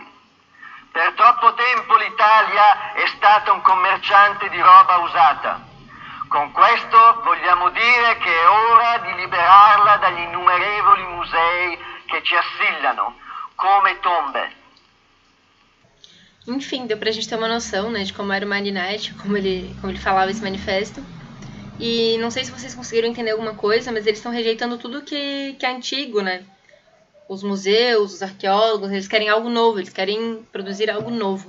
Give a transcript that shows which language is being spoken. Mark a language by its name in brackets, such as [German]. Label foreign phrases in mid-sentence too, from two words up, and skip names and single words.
[Italian] Per troppo tempo l'Italia è stata un commerciante di roba usata. Con questo vogliamo dire che è ora di liberarla dagli innumerevoli musei che ci assillano, come tombe. [Portuguese] Enfim, deu pra gente ter uma noção, né, de como era o Marinette, como ele falava esse manifesto. E não sei se vocês conseguiram entender alguma coisa, mas eles estão rejeitando tudo que é antigo, né? Os museus, os arqueólogos, eles querem algo novo, eles querem produzir algo novo.